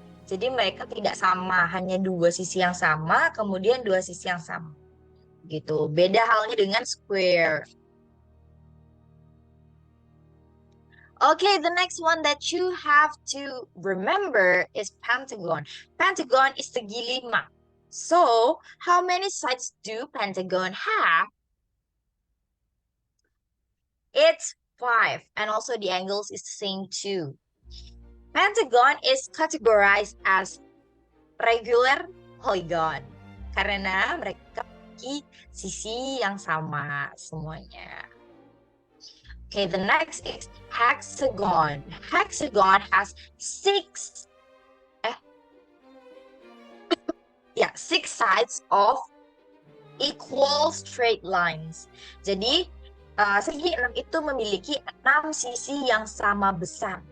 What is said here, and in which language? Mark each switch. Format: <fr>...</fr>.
<id>Jadi mereka tidak sama, hanya dua sisi yang sama, kemudian dua sisi yang sama. Gitu. Beda halnya dengan square.</id> <en>Okay, the next one that you have to remember is pentagon. Pentagon is</en> <id>segi lima.</id> <en>So, how many sides do pentagon have? It's 5. And also the angles is the same too. Pentagon is categorized as regular polygon.</en> <id>Karena mereka memiliki sisi yang sama semuanya.</id> <en>Okay, the next is hexagon. Hexagon has 6 sides of equal straight lines.</en> <id>Jadi segi 6 itu memiliki 6 sisi yang sama besar.</id>